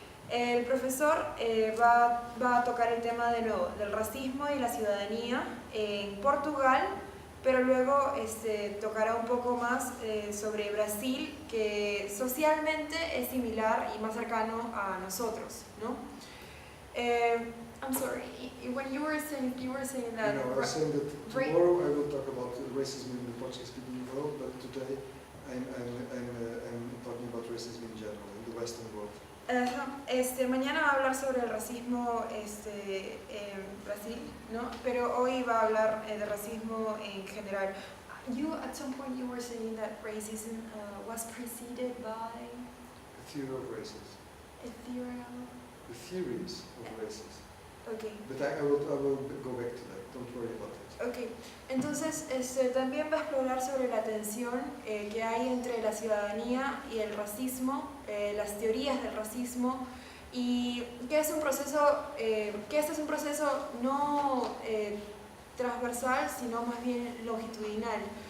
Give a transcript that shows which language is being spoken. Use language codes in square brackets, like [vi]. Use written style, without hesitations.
[es] El profesor va a tocar el tema de nuevo del racismo y la ciudadanía en Portugal, pero luego tocará un poco más sobre Brasil, que socialmente es similar y más cercano a nosotros, ¿no? [en] I'm sorry, when you were saying that... I was saying that tomorrow I will talk about racism in the Portuguese-speaking world, but today I'm talking about racism in general, in the Western world. [es] Mañana va a hablar sobre el racismo en Brasil, ¿no? Pero hoy va a hablar de racismo en general. [en] At some point you were saying that racism was preceded by... The theory of racism. The theories of racism. Okay. But I will go back to that, don't worry about it. Okay. [es] Entonces, también va a explorar sobre la tensión que hay entre la ciudadanía y el racismo, las teorías del racismo, y que es un proceso, que este es un proceso no transversal, sino más bien longitudinal.